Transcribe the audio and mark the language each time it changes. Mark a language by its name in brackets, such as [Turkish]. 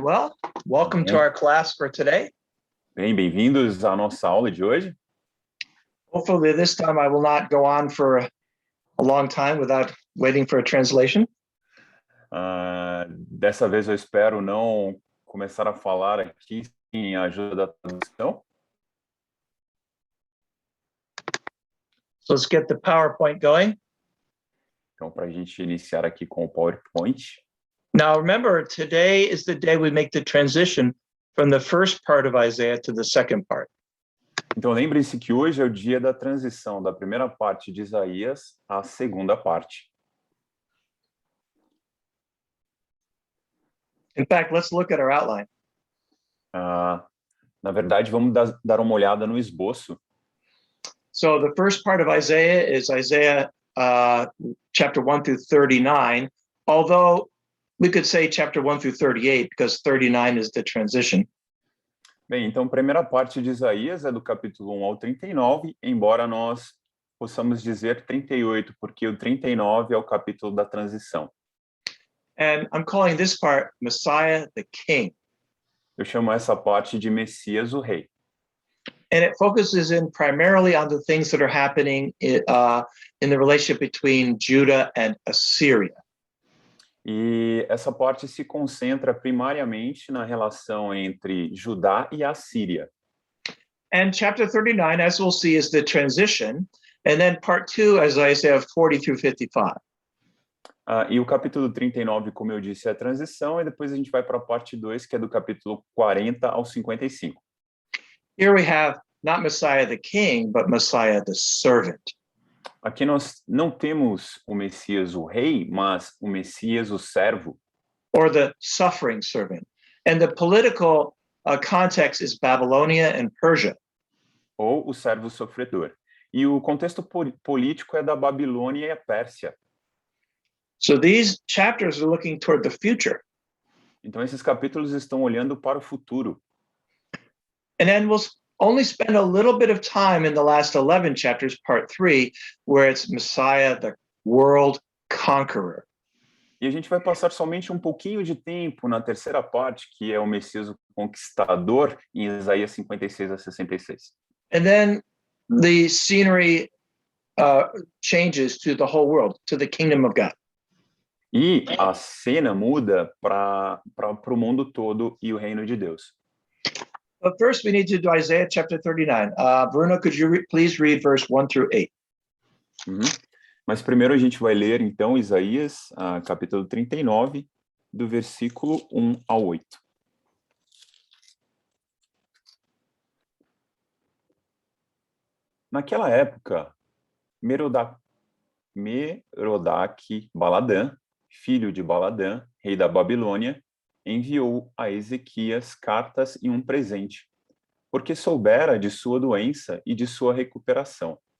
[English] Well, welcome to our class for today. [Portuguese] Bem-vindos à nossa aula de hoje. [English] Hopefully this time I will not go on for a long time without waiting for a translation. [Portuguese] Dessa vez eu espero não começar a falar aqui sem a ajuda da tradução. [English] So let's get the PowerPoint going. [Portuguese] Então, para a gente iniciar aqui com o PowerPoint. [English] Now, remember, today is the day we make the transition from the first part of Isaiah to the second part. [Portuguese] Então, lembre-se que hoje é o dia da transição da primeira parte de Isaías à segunda parte. [English] In fact, let's look at our outline. [Portuguese] Na verdade, vamos dar uma olhada no esboço. [English] So the first part of Isaiah is Isaiah chapter 1 through 39, although we could say chapter 1 through 38 because 39 is the transition. [Portuguese] Bem, então a primeira parte de Isaías é do capítulo 1 ao 39, embora nós possamos dizer 38, porque o 39 é o capítulo da transição. [English] And I'm calling this part Messiah the King. [Portuguese] Eu chamo essa parte de Messias o Rei. [English] And it focuses in primarily on the things that are happening in the relationship between Judah and Assyria. [Portuguese] E essa parte se concentra primariamente na relação entre Judá e Assíria. [English] And chapter 39, as we'll see, is the transition. And then part 2, as Isaiah 40 through 55. [Portuguese] E o capítulo 39, como eu disse, é a transição, e depois a gente vai para a parte 2, que é do capítulo 40 ao 55. [English] Here we have not Messiah the King, but Messiah the servant. [Portuguese] Aqui nós não temos o Messias o Rei, mas o Messias o servo. [English] Or the suffering servant. And the political context is Babylonia and Persia. [Portuguese] Ou o servo sofredor. E o contexto político é da Babilônia e a Pérsia. [English] So these chapters are looking toward the future. [Portuguese] Então esses capítulos estão olhando para o futuro. [English] And then we'll only spend a little bit of time in the last 11 chapters, part 3, where it's Messiah, the world conqueror. [Portuguese] E a gente vai passar somente um pouquinho de tempo na terceira parte, que é o Messias o conquistador, em Isaías 56 a 66. [English] And then the scenery changes to the whole world, to the kingdom of God. [Portuguese] E a cena muda para o mundo todo e o reino de Deus. [English] But first we need to do Isaiah chapter 39. Bruno, could you please read verse 1 through 8? [Portuguese] Mas primeiro a gente vai ler, então, Isaías, capítulo 39, do versículo 1 ao 8. Naquela época, Merodach-Baladã, filho de Baladã, rei da Babilônia, enviou a Ezequias cartas e um presente, porque soubera de sua doença e de sua recuperação.